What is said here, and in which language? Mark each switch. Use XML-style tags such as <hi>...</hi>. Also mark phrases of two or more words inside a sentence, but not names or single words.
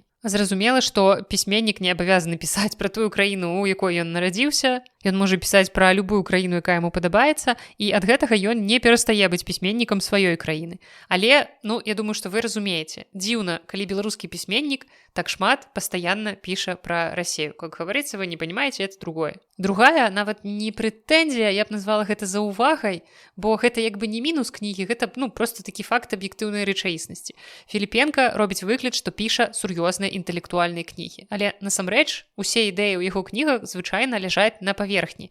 <be>Зразумела, што пісьменнік не абавязаны пісаць пра тую краіну, у якой ён нарадзіўся. Ён можа пісаць пра любую краіну, якая яму падабаецца, і ад гэтага ён не перастае быць пісьменнікам сваёй краіны. Але, я думаю, што вы разумееце, дзіўна, калі беларускі пісьменнік так шмат пастаянна піша пра Расею.</be> <ru>Как говорится, вы не понимаете, это другое.</ru> <be>Другая, нават не прэтэнзія, я б назвала гэта заўвагай, бо гэта як бы не мінус кнігі, гэта просто такі факт аб'ектыўнай рэчаіснасці. Філіпенка робіць выгляд, што піша сур'ёзныя інтэлектуальныя кнігі. Але насамрэч усе ідэі ў яго кнігах звычайна ляжаць на паверхні.</be>